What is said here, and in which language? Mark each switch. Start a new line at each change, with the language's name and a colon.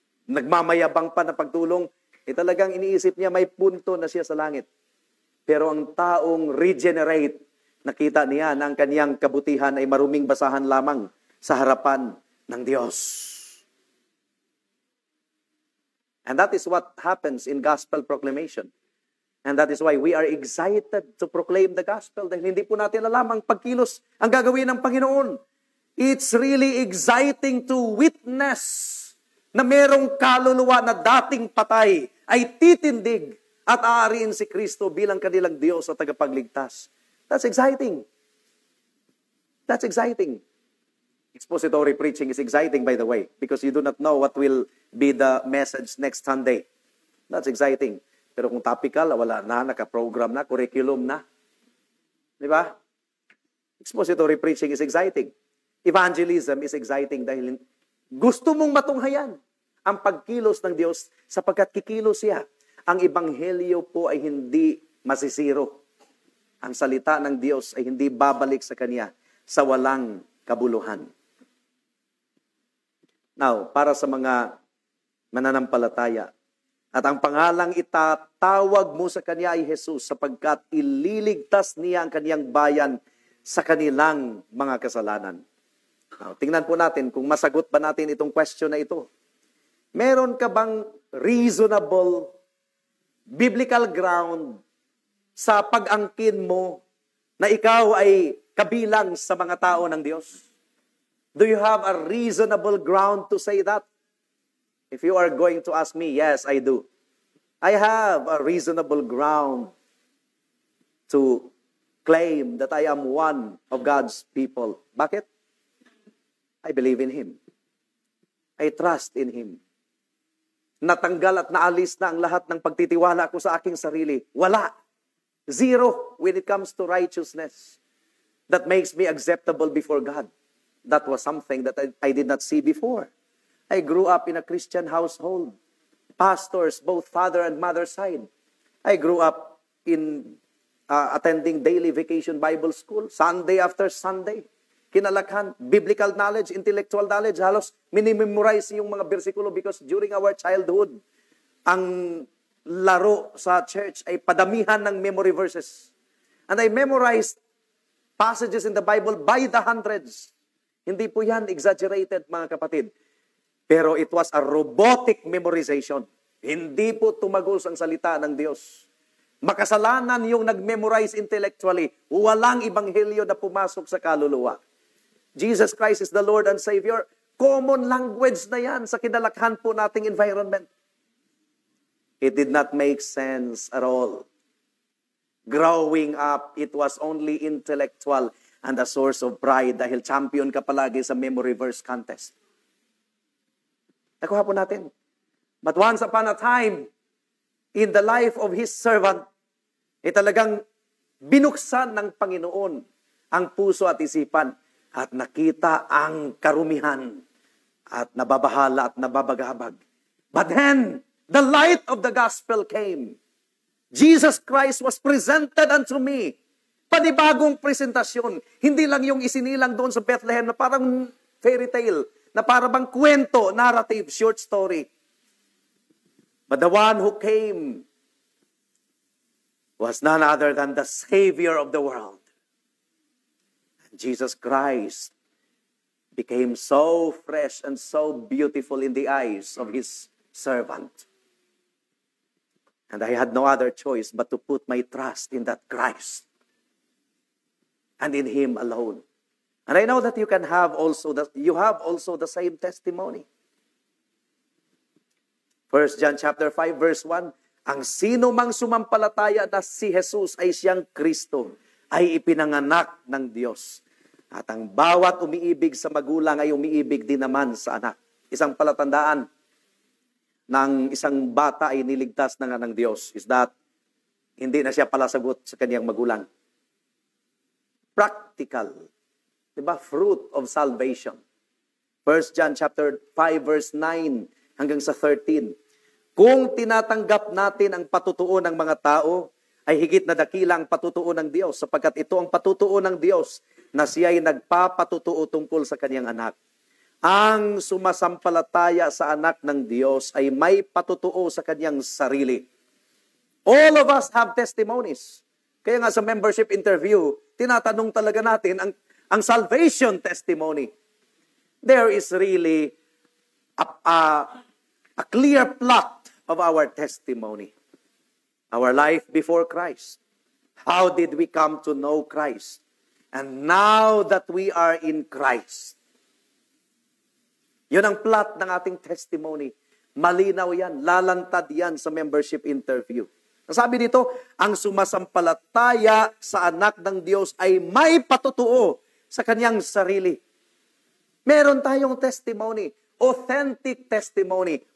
Filipino: Nagmamayabang pa na pagtulong. Talagang iniisip niya, may punto na siya sa langit. Pero ang taong regenerate, nakita niya na ang kanyang kabutihan ay maruming basahan lamang sa harapan ng Diyos.
English: And that is what happens in gospel proclamation. And that is why we are excited to proclaim the gospel
Filipino: dahil hindi po natin alam ang pagkilos, ang gagawin ng Panginoon.
English: It's really exciting to witness
Filipino: na merong kaluluwa na dating patay ay titindig at aariin si Kristo bilang kanilang Diyos at tagapagligtas.
English: That's exciting. That's exciting. Expository preaching is exciting, by the way, because you do not know what will be the message next Sunday. That's exciting.
Filipino: Pero kung topical, wala na, naka-program na, curriculum na. Di ba?
English: Expository preaching is exciting. Evangelism is exciting
Filipino: dahil gusto mong matunghayan ang pagkilos ng Diyos sapagkat kikilos siya. Ang ebanghelyo po ay hindi masisiro. Ang salita ng Diyos ay hindi babalik sa Kanya sa walang kabuluhan. Now, para sa mga mananampalataya, at ang pangalang itatawag mo sa Kanya ay Jesus sapagkat ililigtas niya ang Kanyang bayan sa kanilang mga kasalanan. Now, tingnan po natin kung masagot ba natin itong question na ito. Meron ka bang reasonable biblical ground sa pag-angkin mo na ikaw ay kabilang sa mga tao ng Diyos?
English: Do you have a reasonable ground to say that? If you are going to ask me, yes, I do. I have a reasonable ground to claim that I am one of God's people. Bakit? I believe in Him. I trust in Him.
Filipino: Natanggal at naalis na ang lahat ng pagtitiwala ko sa aking sarili. Wala.
English: Zero when it comes to righteousness that makes me acceptable before God. That was something that I did not see before. I grew up in a Christian household. Pastors, both father and mother side. I grew up in attending daily vacation Bible school, Sunday after Sunday.
Filipino: Kinalakhan, biblical knowledge, intellectual knowledge, halos minimemorize yung mga bersikulo
English: because during our childhood,
Filipino: ang laro sa church ay padamihan ng memory verses.
English: And I memorized passages in the Bible by the hundreds.
Filipino: Hindi po yan exaggerated, mga kapatid. Pero
English: it was a robotic memorization.
Filipino: Hindi po tumagos ang salita ng Diyos. Makasalanan yung nag-memorize intellectually. Walang ebanghelyo na pumasok sa kaluluwa.
English: Jesus Christ is the Lord and Savior. Common language
Filipino: na yan sa kinalakhan po nating
English: environment. It did not make sense at all. Growing up, it was only intellectual and a source of pride
Filipino: dahil champion ka palagi sa memory verse contest. Nakuha po natin.
English: But once upon a time, in the life of His servant,
Filipino: talagang binuksan ng Panginoon ang puso at isipan at nakita ang karumihan at nababahala at nababagabag.
English: But then, the light of the gospel came. Jesus Christ was presented unto me.
Filipino: Panibagong presentasyon. Hindi lang yung isinilang doon sa Bethlehem na parang fairy tale, na parang kwento, narrative, short story.
English: But the one who came was none other than the Savior of the world. And Jesus Christ became so fresh and so beautiful in the eyes of His servant. And I had no other choice but to put my trust in that Christ and in Him alone. And I know that you have also the same testimony.
Filipino: 1 John chapter 5 verse 1, ang sino mang sumampalataya na si Jesus ay siyang Kristo, ay ipinanganak ng Diyos. At ang bawat umiibig sa magulang ay umiibig din naman sa anak. Isang palatandaan ng isang bata ay niligtas na nga ng Diyos is that hindi na siya palasagot sa kaniyang magulang.
English: Practical. Diba? Fruit of salvation. 1 John chapter 5 verse 9
Filipino: hanggang sa
English: 13.
Filipino: Kung tinatanggap natin ang patutuo ng mga tao, ay higit na dakilang patutuo ng Diyos, sapagkat ito ang patutuo ng Diyos na siya ay nagpapatutuo tungkol sa kaniyang anak. Ang sumasampalataya sa anak ng Diyos ay may patutuo sa kaniyang sarili.
English: All of us have testimonies.
Filipino: Kaya nga sa membership interview, tinatanong talaga natin ang salvation testimony.
English: There is really a clear plot of our testimony. Our life before Christ. How did we come to know Christ? And now that we are in Christ.
Filipino: Yun ang plot ng ating testimony. Malinaw yan, lalantad yan sa membership interview. Sabi dito, ang sumasampalataya sa anak ng Diyos ay may patutuo sa kanyang sarili. Meron tayong testimony, authentic testimony.